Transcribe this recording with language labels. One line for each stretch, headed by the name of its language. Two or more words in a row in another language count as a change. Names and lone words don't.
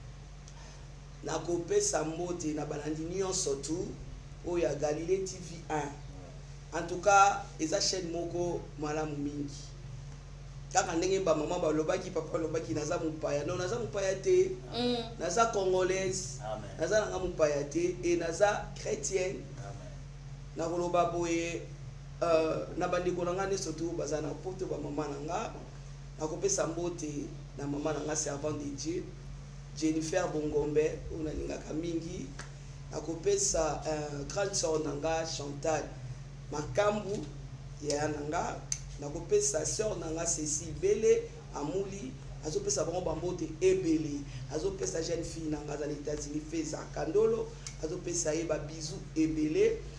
Lingala: na kopesa mbote na balandi nyonso tu oyo ya Galilée TV 1
French: en tout cas
Lingala: eza chaîne moko malamu mingi kaka ndenge ba mama balobaki papa lobaki naza mupaya non naza mupaya te naza congolaise naza nanga mupaya te et naza chrétienne na koloba boye na bandeko nanga neso tu baza na poto ba mama nanga na kopesa mbote na mama nanga
French: servant de Dieu
Lingala: Jennifer Bongombe unalingaka mingi na kopesa
French: grande sœur
Lingala: nanga Chantal Makambu ya nanga na kopesa sœur nanga Cécile Bele amuli azopesa bango bambote ebele azopesa
French: jeune fille
Lingala: nanga za États-Unis Feza Kandolo azopesa ye ba bisou ebele